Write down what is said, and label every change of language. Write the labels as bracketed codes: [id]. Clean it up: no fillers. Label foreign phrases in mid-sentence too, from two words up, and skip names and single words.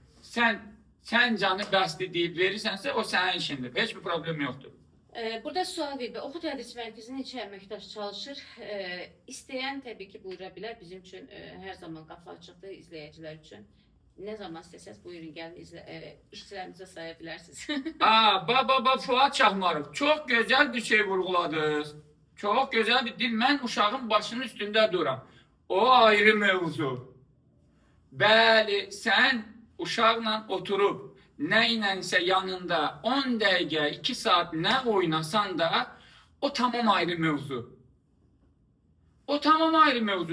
[az] Sen canı bəsli deyib verirsənsə o sənin işindir. Heç bir problem yoxdur. Burada sual verir. Oxu tədris mərkəzinin neçə əməkdaş çalışır? İstəyən təbii ki, buyura bilər. Bizim üçün hər zaman qapı açıqdır izləyicilər üçün. Nə zaman istəsəz buyurun gəlin işçilərinizə saya bilərsiniz. [tr] Baba Fuat Şahmarov çok güzel bir şey vurguladınız. Çok güzel bir dil. [az] Mən uşağın başının üstündə duram. O ayrı mevzu. Bəli, sən uşaqla oturub nə ilənsə yanında 10 dəqiqə, 2 saat nə oynasan da o tamam ayrı mevzu. O tamam ayrı mevzu.